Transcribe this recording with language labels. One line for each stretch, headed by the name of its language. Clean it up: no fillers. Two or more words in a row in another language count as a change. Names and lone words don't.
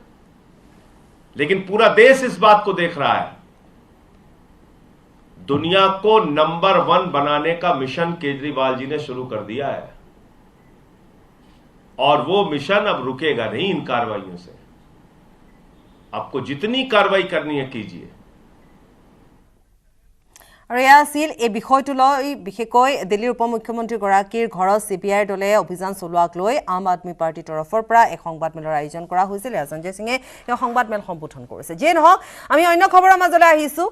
Hindi: लेकिन पूरा देश इस बात को देख रहा है, दुनिया को नंबर 1 बनाने का मिशन केजरीवाल जी ने शुरू कर दिया है और वो मिशन अब रुकेगा नहीं इन कार्रवाइयों से। आपको जितनी कार्रवाई करनी है कीजिए।
Assamese: আৰু এয়া আছিল এই বিষয়টো লৈ বিশেষকৈ দিল্লীৰ উপ মুখ্যমন্ত্ৰীগৰাকীৰ ঘৰত CBIৰ দলে অভিযান চলোৱাক লৈ আম আদমি পাৰ্টিৰ তৰফৰ পৰা এক সংবাদমেলৰ আয়োজন কৰা হৈছিল। সঞ্জয় সিঙে এই সংবাদমেল সম্বোধন কৰিছে। যিয়ে নহওক আমি অন্য খবৰৰ মাজলৈ আহিছোঁ।